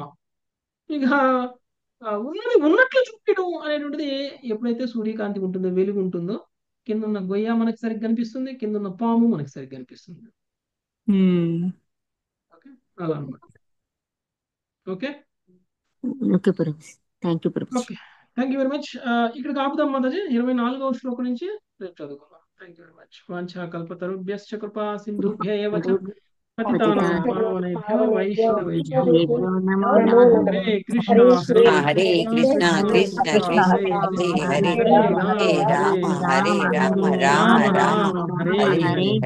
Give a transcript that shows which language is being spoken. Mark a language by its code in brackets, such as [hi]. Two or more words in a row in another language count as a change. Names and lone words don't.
[te] ఇక ఉన్నది ఉన్నట్లు చూపించడం అనేటువంటిది ఎప్పుడైతే సూర్యకాంతి ఉంటుందో, వెలుగు ఉంటుందో, కింద ఉన్న గొయ్య మనకి సరిగ్గా కనిపిస్తుంది, కింద ఉన్న పాము మనకి సరిగ్గా కనిపిస్తుంది. ఓకే, అలా అనమాట. ఓకే [en] okay Prabhuji, thank you Prabhuji. okay, thank you very much. [te] ఇక్కడికి ఆపుదాం మాతాజీ, 24వ శ్లోకం నుంచి రేపు చదువుకుందాం. [en] thank you very much. [sa] వాంఛా కల్పతరుభ్యశ్చ కృపా సింధుభ్య ఏవ చ పతితానాం పావనేభ్యో వైష్ణవేభ్యో నమో నమః. హరే కృష్ణ హరే కృష్ణ కృష్ణ కృష్ణ హరే హరే, హరే రామ హరే రామ రామ రామ హరే హరే.